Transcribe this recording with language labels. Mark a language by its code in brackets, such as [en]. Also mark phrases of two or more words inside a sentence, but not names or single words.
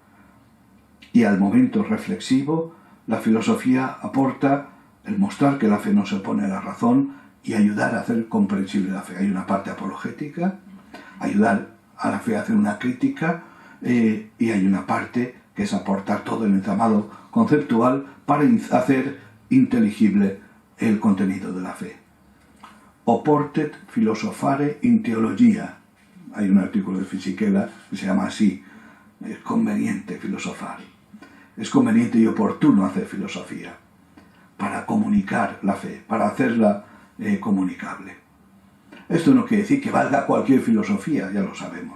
[es] Y al momento reflexivo, la filosofía aporta el mostrar que la fe no se opone a la razón y ayudar a hacer comprensible la fe. Hay una parte apologética, ayudar a la fe a hacer una crítica, y hay una parte que es aportar todo el entramado conceptual para hacer inteligible el contenido de la fe. [la] Oportet philosophare in theologia. [es] Hay un artículo de Fisichella que se llama así: es conveniente filosofar. Es conveniente y oportuno hacer filosofía para comunicar la fe, para hacerla comunicable. Esto no quiere decir que valga cualquier filosofía, ya lo sabemos.